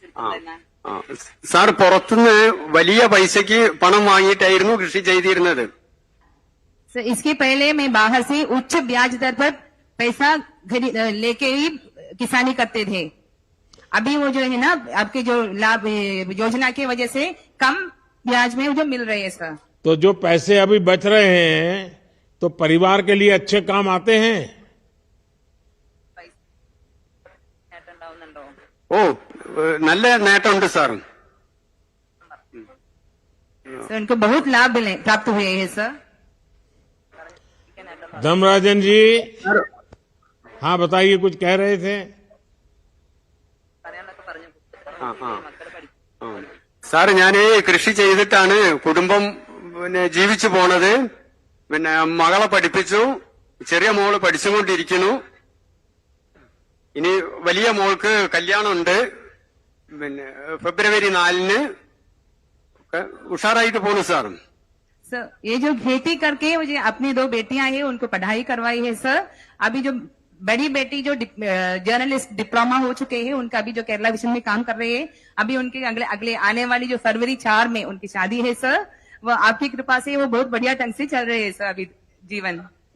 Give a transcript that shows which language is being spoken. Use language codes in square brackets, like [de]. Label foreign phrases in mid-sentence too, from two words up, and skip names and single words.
[ml] ആ, എടുത്തിരുന്നത്? ആ. സാർ, പുറത്തുനിന്ന് വലിയ പൈസയ്ക്ക് പണം വാങ്ങിയിട്ടായിരുന്നു കൃഷി ചെയ്തിരുന്നത്. [hi] सर इसके पहले मैं बाहर से उच्च ब्याज दर पर पैसा लेके ही किसानी करते थे। अभी वो जो है ना, आपके जो लाभ योजना की वजह से कम ब्याज में जो मिल रहे हैं सर। तो जो पैसे अभी बच रहे हैं तो परिवार के लिए अच्छे काम आते हैं। [ml] ഓ, നല്ല നേട്ടമുണ്ട് സാർ. [hi] सर उनको बहुत लाभ प्राप्त हुए हैं सर। धर्मराजन जी, हाँ बताइए, कुछ कह रहे थे। [ml] ആ, ആ. ആ. സാർ, ഞാൻ കൃഷി ചെയ്തിട്ടാണ് കുടുംബം ജീവിച്ചു പോണത്. പിന്നെ മകളെ പഠിപ്പിച്ചു, ചെറിയ മോള് പഠിച്ചുകൊണ്ടിരിക്കുന്നു. ഇനി വലിയ മോൾക്ക് കല്യാണമുണ്ട്, പിന്നെ ഫെബ്രുവരി 4-ന്. ഉഷാറായിട്ട് പോണു സാർ. [hi] सर ये जो खेती करके मुझे अपनी 2 बेटियां हैं उनको पढ़ाई करवाई है सर। अभी जो बड़ी बेटी जो जर्नलिस्ट डिप्लोमा हो चुके हैं, उनका अभी जो केरला विजन में काम कर रहे हैं, अभी उनके अगले आने वाली जो फरवरी 4 में उनकी शादी है सर। वो आपकी कृपा से वो बहुत बढ़िया ढंग से चल रहे हैं सर अभी जीवन।